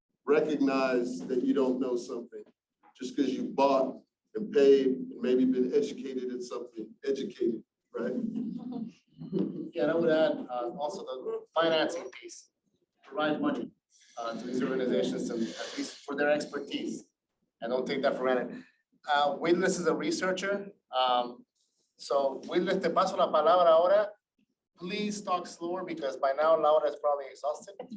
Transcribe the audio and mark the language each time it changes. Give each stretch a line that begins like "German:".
English: Recognize that you don't know something. Just because you bought and paid and maybe been educated in something, educated, right? Yeah, and I would add also the financing piece. Provide money to these organizations, and at least for their expertise. And don't take that for granted. Wildres is a researcher.
Spanish: So Wildres, te paso la palabra ahora.
English: Please talk slower because by now Laura is probably exhausted.